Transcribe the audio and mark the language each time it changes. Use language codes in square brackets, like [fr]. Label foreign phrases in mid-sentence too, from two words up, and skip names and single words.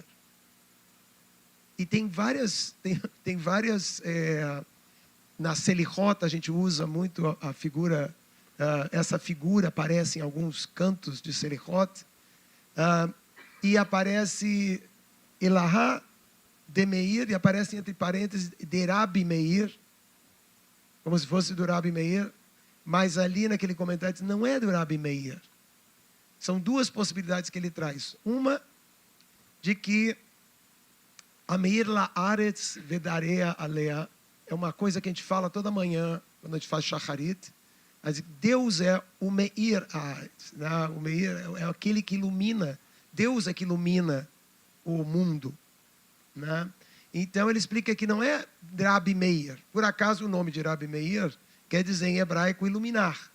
[pt] E tem várias na Selichot a gente usa muito a figura, essa figura aparece em alguns cantos de Selichot, e aparece Elahá de Meir, e aparece entre parênteses de Rabi Meir, como se fosse do Rabi Meir, mas ali naquele comentário diz, não é do Rabi Meir. São duas possibilidades que ele traz. Uma, de que [he] Ameir la'aretz vedarea alea [pt] é uma coisa que a gente fala toda manhã, quando a gente faz shacharit. Deus é o [he] Meir haaretz, [pt] né? O Meir é aquele que ilumina, Deus é que ilumina o mundo, né? Então ele explica que não é Rabi Meir. Por acaso o nome de Rabi Meir quer dizer em hebraico iluminar.